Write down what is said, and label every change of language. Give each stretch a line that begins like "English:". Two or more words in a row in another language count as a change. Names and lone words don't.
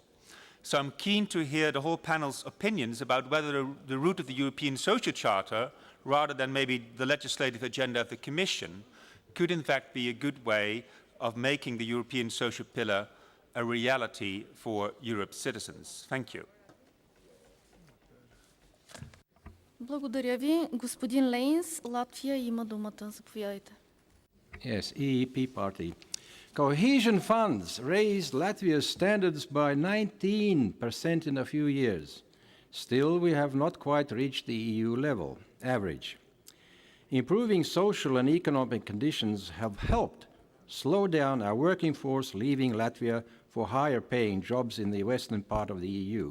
English: So I'm keen to hear the whole panel's opinions about whether the route of the European Social Charter, rather than maybe the legislative agenda of the Commission, could in fact be a good way of making the European social pillar a reality for Europe's citizens. Thank you.
Bulgarian: Благодаря ви. Господин Лейнс, Латвия има думата. Заповядайте.
English: Yes, EEP party. Cohesion funds raised Latvia's standards by 19% in a few years. Still, we have not quite reached the EU level average. Improving social and economic conditions have helped slow down our working force leaving Latvia for higher paying jobs in the western part of the EU.